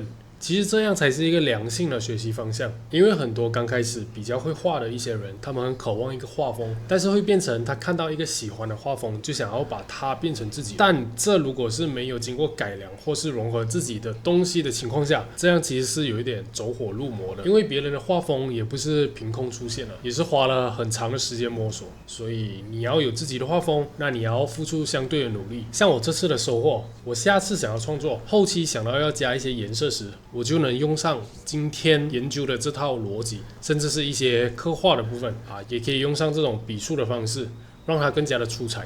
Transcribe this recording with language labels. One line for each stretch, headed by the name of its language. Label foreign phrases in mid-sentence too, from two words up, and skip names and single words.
Chinese: 其實這樣才是一個良性的學習方向，因為很多剛開始比較會畫的一些人，他們很渴望一個畫風，但是會變成他看到一個喜歡的畫風，就想要把它變成自己。但這如果是沒有經過改良或是融合自己的東西的情況下，這樣其實是有一點走火入魔的，因為別人的畫風也不是憑空出現的，也是花了很長的時間摸索。所以你要有自己的畫風，那你要付出相對的努力。像我這次的收穫，我下次想要創作，後期想到要加一些顏色時，我就能用上今天研究的這套邏輯，甚至是一些刻畫的部分也可以用上這種筆觸的方式，讓它更加的出彩。